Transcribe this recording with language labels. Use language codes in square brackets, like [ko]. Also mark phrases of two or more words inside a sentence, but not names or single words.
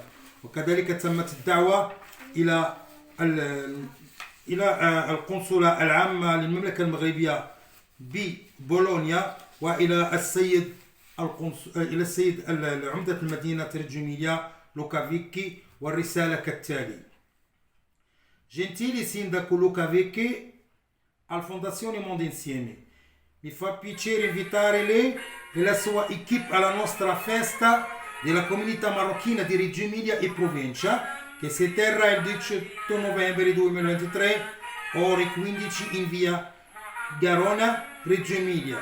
[ar] وكذلك تمت الدعوة إلى القنصلة العامة للمملكة المغربية ببولونيا وإلى السيد عمدة المدينة ريجو إيميليا لوكافيكي، والرسالة كالتالي: [it] Gentili sindaco Luca al Fondazione Mondo Insieme, mi fa piacere invitare lei e la sua equipe alla nostra festa della comunità marocchina di Reggio Emilia e provincia che si terrà il 18 novembre 2023 ore 15 in via Garona, Reggio Emilia.